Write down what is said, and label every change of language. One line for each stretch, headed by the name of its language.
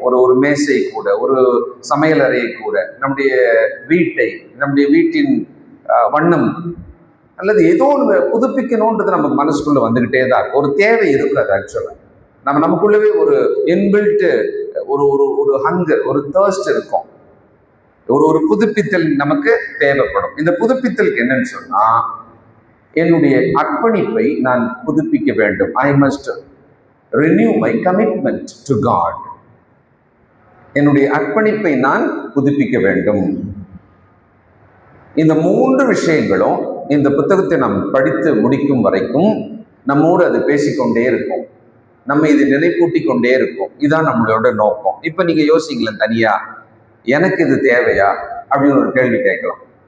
Tamil: ஒரு மேசை கூட, ஒரு சமையல் அறையை கூட, நம்முடைய வீட்டின் வண்ணம் அல்லது ஏதோ ஒன்று புதுப்பிக்கணும்ன்றது நமக்கு மனசுக்குள்ள வந்துகிட்டே தான் இருக்கும். ஒரு தேவை இருக்காது. ஆக்சுவலா நமக்குள்ளவே ஒரு இன்பில்ட் ஒரு ஒரு ஹங்கர், ஒரு தர்ஸ்ட் இருக்கும். ஒரு புதுப்பித்தல் நமக்கு தேவைப்படும். இந்த புதுப்பித்தலுக்கு என்னன்னு சொன்னா, என்னுடைய அர்ப்பணிப்பை நான் புதுப்பிக்க வேண்டும்.
English: I must renew my commitment to God.
Tamil: என்னுடைய அர்ப்பணிப்பை நான் புதுப்பிக்க வேண்டும். இந்த 3 விஷயங்களும் இந்த புத்தகத்தை நாம் படித்து முடிக்கும் வரைக்கும் நம்மோடு அது பேசிக்கொண்டே இருக்கும். நம்ம இது நினைப்பூட்டி கொண்டே இருக்கும். இதுதான் நம்மளோட நோக்கம். இப்ப நீங்க யோசிங்களேன், தனியா எனக்கு இது தேவையா அப்படின்னு ஒரு கேள்வி கேட்கலாம்.